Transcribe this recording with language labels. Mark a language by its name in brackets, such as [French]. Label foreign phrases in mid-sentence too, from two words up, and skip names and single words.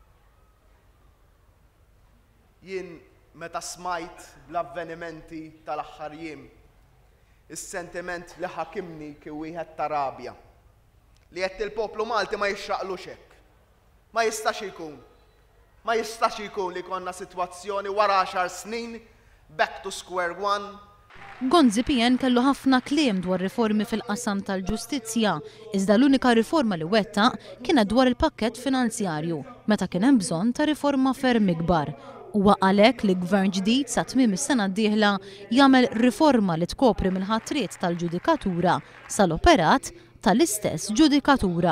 [Maltese] Jien meta smajt bl-avvenimenti tal-aħħar jiem, is-sentiment li ħakimni kien wieħed ta' rabja. Li qed il-poplu Malti ma jixraqlux hekk. Ma jistax ikun. Ma jistax ikun li konna sitwazzjoni wara 10 snin [English] back to square one. [Maltese] Gonzi-PN kellu ħafna kliem dwar riformi fil-qasam tal-ġustizzja, iżda l-unika riforma li wettaq kienet dwar il-pakkett finanzjarju, meta kien hemm bżonn ta' riforma ferm ikbar. Huwa għalhekk li gvern ġdid sa tmiem is-sena d-dieħla jagħmel riforma li tkopri mill-ħatriet tal-ġudikatura sal-operat tal-istess ġudikatura.